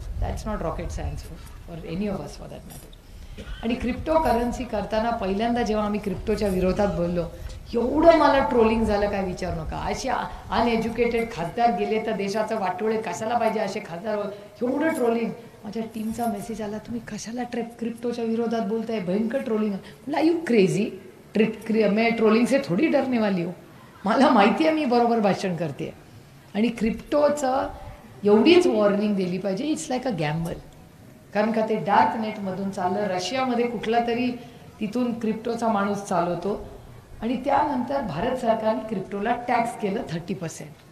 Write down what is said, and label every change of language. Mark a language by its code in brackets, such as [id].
[en] That's not rocket science for any of us for that matter. [mr] आणि crypto currency करताना पहिल्यांदा जेव्हा आम्ही क्रिप्टोच्या विरोधात बोललो एवढं मला ट्रोलिंग झालं काय विचारू नका. असे अनएज्युकेटेड खासदार गेले तर देशाचं वाटोळे कशाला पाहिजे असे खासदार, एवढं ट्रोलिंग. माझ्या टीमचा मेसेज आला तुम्ही कशाला क्रिप्टोच्या विरोधात बोलताय, भयंकर ट्रोलिंग. [hi] म्हटलं [en] are you crazy, [hi] मैं ट्रोलिंग से थोडी डरने वाली हो. [mr] मला माहिती आहे मी बरोबर भाषण करते. आणि क्रिप्टोचं एवढीच वॉर्निंग दिली पाहिजे, [en] It's like a gamble. [mr] कारण का ते डार्क नेटमधून चाललं. रशियामध्ये कुठला तरी तिथून क्रिप्टोचा माणूस चालवतो आणि त्यानंतर भारत सरकारने क्रिप्टोला टॅक्स केलं 30%.